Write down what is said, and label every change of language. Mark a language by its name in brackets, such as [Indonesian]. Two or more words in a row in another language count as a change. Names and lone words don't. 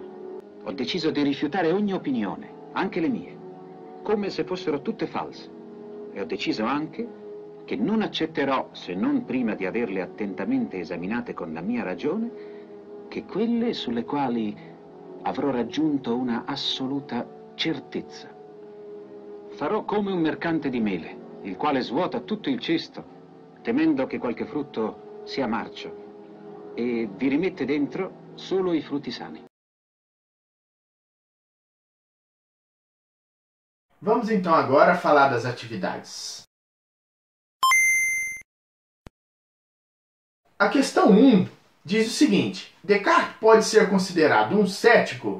[Italian] Ho deciso di rifiutare ogni opinione, anche le mie, come se fossero tutte false, e ho deciso anche che non accetterò, se non prima di averle attentamente esaminate con la mia ragione, che quelle sulle quali avrò raggiunto una assoluta certezza. Farò come un mercante di mele, il quale svuota tutto il cesto, temendo che qualche frutto sia marcio, e vi rimette dentro solo i frutti sani. [Portuguese] Vamos então agora falar das atividades. A questão 1 diz o seguinte: Descartes pode ser considerado um cético?